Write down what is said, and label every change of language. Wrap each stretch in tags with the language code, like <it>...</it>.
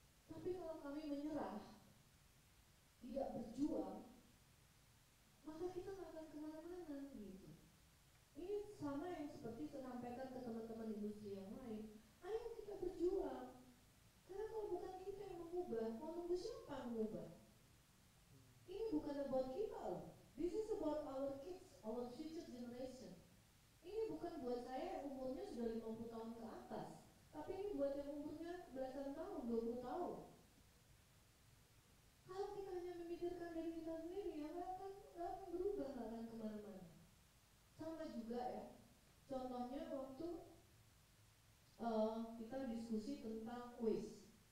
<id>Tapi kalau kami menyerah, tidak berjuang, maka kita nggak akan kemana-mana gitu. Ini sama yang seperti saya sampaikan ke teman-teman industri yang lain. Ayo kita berjuang. Karena kalau bukan kita yang mengubah, mau nunggu siapa yang mengubah? Ini bukan</id> <en>about</en> <id>kita loh.</id> <en>This is about our kids, our future generation.</en> <id>Ini bukan buat saya yang umurnya sudah 50 tahun ke atas, tapi ini buat yang umurnya belasan tahun, 20 tahun. Kalau kita hanya memikirkan dari kita sendiri, ya nggak akan berubah, nggak akan kemana-mana. Sama juga ya, contohnya waktu kita diskusi tentang waste.</id>